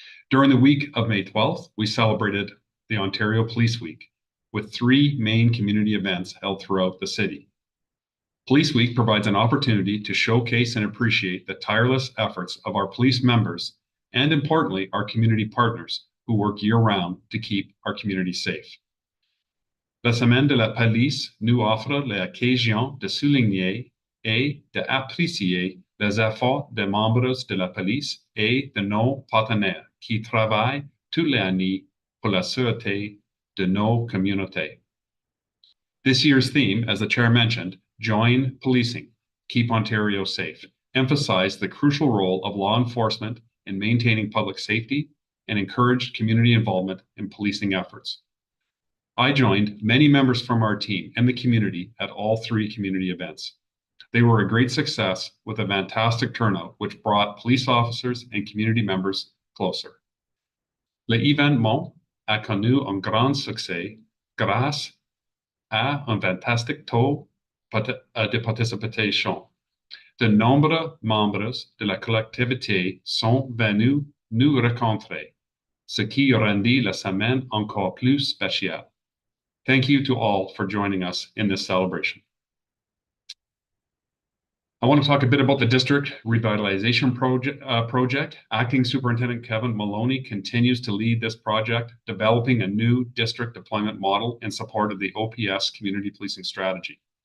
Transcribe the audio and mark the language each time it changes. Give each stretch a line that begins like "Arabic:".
English: During the week of May 12th, we celebrated the Ontario Police Week with 3 main community events held throughout the city. Police Week provides an opportunity to showcase and appreciate the tireless efforts of our police members and, importantly, our community partners who work year-round to keep our community safe.
French: La Semaine de la Police nous offre l'occasion de souligner et d'apprécier les efforts des membres de la police et de nos partenaires qui travaillent toute l'année pour la sûreté de nos communautés.
English: This year's theme, as the chair mentioned, Join Policing, Keep Ontario Safe, emphasized the crucial role of law enforcement in maintaining public safety and encouraged community involvement in policing efforts. I joined many members from our team and the community at all 3 community events. They were a great success with a fantastic turnout, which brought police officers and community members closer.
French: L'événement a connu un grand succès grâce à un fantastique taux de participation. De nombreux membres de la collectivité sont venus nous rencontrer, ce qui rendit la semaine encore plus spéciale.
English: Thank you to all for joining us in this celebration. I want to talk a bit about the district revitalization project. Acting Superintendent Kevin Maloney continues to lead this project, developing a new district deployment model in support of the OPS community policing strategy.